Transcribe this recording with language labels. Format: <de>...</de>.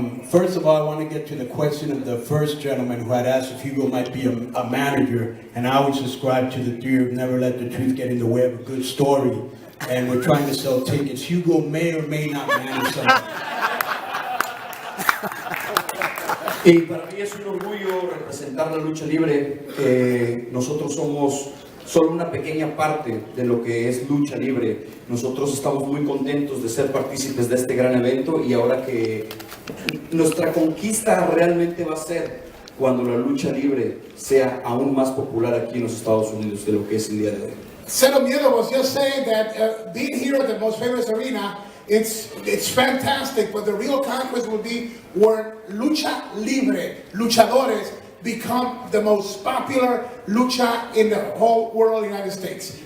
<en>First of all, I want to get to the question of the first gentleman who had asked if Hugo might be a manager, and I would subscribe to the theory of never let the truth get in the way of a good story. and we're trying to sell tickets. Hugo may or may not manage something.</en> <es>Y para mí es un orgullo representar la lucha libre. Nosotros somos solo una pequeña parte de lo que es lucha libre. Nosotros estamos muy contentos de ser partícipes de este gran evento y ahora que nuestra conquista realmente va a ser cuando la lucha libre sea aún más popular aquí en los Estados Unidos de lo que es el día de hoy.</es> <en>Savinovich was just saying that being here at the most famous arena, it's fantastic, but the real conquest will be where Lucha Libre, Luchadores, become the most popular lucha in the whole world, United States.</en>